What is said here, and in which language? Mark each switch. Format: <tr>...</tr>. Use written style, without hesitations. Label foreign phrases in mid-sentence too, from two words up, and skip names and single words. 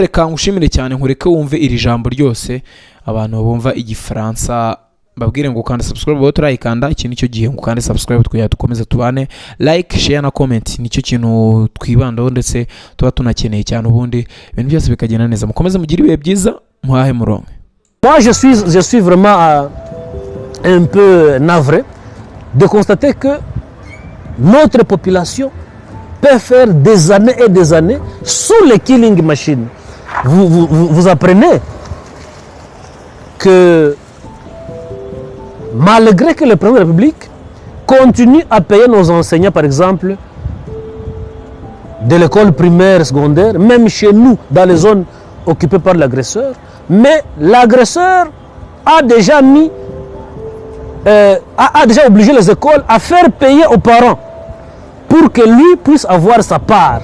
<rw>Reka ngushimire cyane, nkureke wumve iri jambo ryose. Abantu bumva igifaransa babwire ngo ukanda subscribe, bo turayikanda. Iki nicyo gihe ngo ukande subscribe, twya dukomeza tubane.</rw> <en>Like, share</en> <rw>na comment nicyo kintu twibandaho ndetse tuba tunakeneye cyane, ubundi ibintu byose bikagenda neza. Mukomeze mugire ibihe byiza, muhahe muronke.</rw> <fr>Moi je suis vraiment un peu navré de constater que notre population peut faire des années et des années sous les</fr> <en>killing machines.</en> <fr>Vous apprenez que malgré que le président de la République continue à payer nos enseignants, par exemple, de l'école primaire, secondaire, même chez nous, dans les zones occupées par l'agresseur, mais l'agresseur a déjà mis a déjà obligé les écoles à faire payer aux parents pour que lui puisse avoir sa part.</fr>